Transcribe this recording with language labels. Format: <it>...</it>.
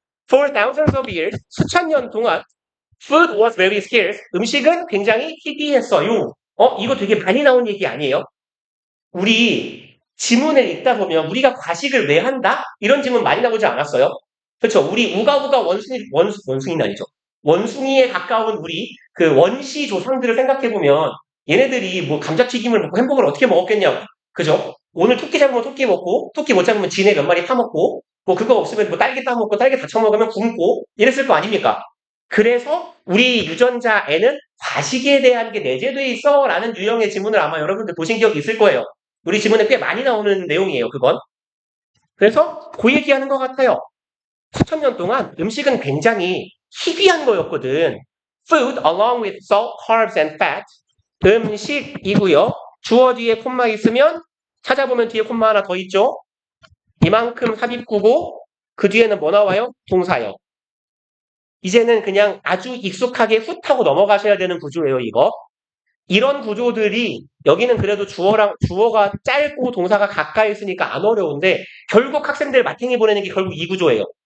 <en>For thousands of years,</en> <ko>수천 년 동안</ko> <en>food was very scarce.</en> <ko>음식은 굉장히 희귀했어요. 이거 되게 많이 나온 얘기 아니에요? 우리 지문을 읽다 보면 우리가 과식을 왜 한다? 이런 질문 많이 나오지 않았어요? 그렇죠. 우리 우가우가 원숭이는 아니죠. 원숭이에 가까운 우리 원시 조상들을 생각해 보면 얘네들이 뭐 감자튀김을 먹고 햄버거를 어떻게 먹었겠냐고. 그죠? 오늘 토끼 잡으면 토끼 먹고 토끼 못 잡으면 지네 몇 마리 파먹고 뭐 그거 없으면 뭐 딸기 따먹고 딸기 다 처먹으면 굶고 이랬을 거 아닙니까? 그래서 우리 유전자에는 과식에 대한 게 내재돼 있어 라는 유형의 지문을 아마 여러분들 보신 기억이 있을 거예요. 우리 지문에 꽤 많이 나오는 내용이에요, 그건. 그래서 그 얘기하는 것 같아요. 수천 년 동안 음식은 굉장히 희귀한 거였거든.</ko> <en>Food along with salt, carbs and fat.</en> <ko>음식이고요. 주어 뒤에 콤마 있으면 찾아보면 뒤에 콤마 하나 더 있죠. 이만큼 삽입구고 그 뒤에는 뭐 나와요? 동사요. 이제는 그냥 아주 익숙하게 훗 하고 넘어가셔야 되는 구조예요, 이거. 이런 구조들이 여기는 그래도 주어가 짧고 동사가 가까이 있으니까 안 어려운데 결국 학생들 마탱이 보내는 게 결국 이 구조예요.</ko>